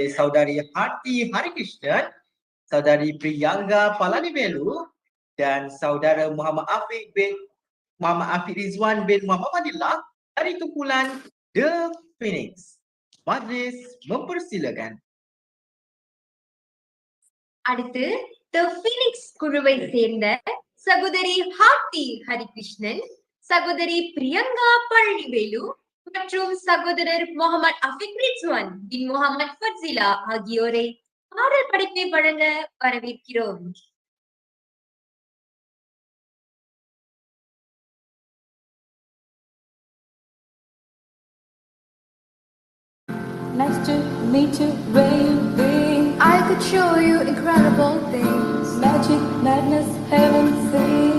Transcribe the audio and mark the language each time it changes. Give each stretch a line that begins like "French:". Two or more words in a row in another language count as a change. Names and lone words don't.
Malay: Saudari Harti Harikrishnan, Saudari Priyangga Palanivelu dan Saudara Muhammad Afiq Rizwan bin Muhammad Fadillah dari kumpulan The Phoenix. Majlis mempersilakan.
Tamil: அடுத்து The Phoenix குழுவை சேர்ந்த சகோதரி ஹார்த்தி ஹரிகிருஷ்ணன், சகோதரி பிரியங்கா பழனிவேலு மற்றும் சகோதரர் முகமது அஃபிக் ரிஸ்வான் பின் முகமது ஃபர்சிலா ஆகியோரை பாடல் படைப்பை வழங்க வரவேற்கிறோம்.
English: Nice to meet you, baby. I could show you incredible things. Magic, madness, heaven, sea.